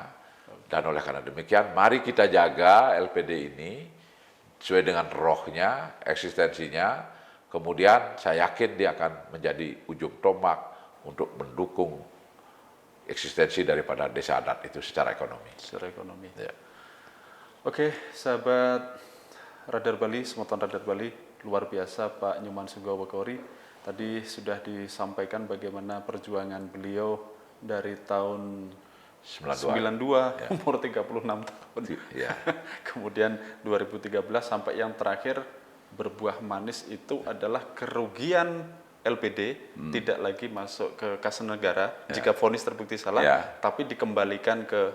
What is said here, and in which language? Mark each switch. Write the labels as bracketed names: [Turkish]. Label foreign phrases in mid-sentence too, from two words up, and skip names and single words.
[Indonesian] Dan oleh karena demikian, mari kita jaga LPD ini sesuai dengan rohnya, eksistensinya. Kemudian saya yakin dia akan menjadi ujung tombak untuk mendukung eksistensi daripada desa adat itu secara ekonomi. Secara ekonomi. Ya. Oke, sahabat Radar Bali, Semoton Radar Bali, luar biasa Pak Nyoman Sugawakori. Tadi sudah disampaikan bagaimana perjuangan beliau dari tahun 92 umur 36 tahun. Ya. Kemudian 2013 sampai yang terakhir berbuah manis itu adalah kerugian LPD tidak lagi masuk ke kas negara jika vonis terbukti salah, tapi dikembalikan ke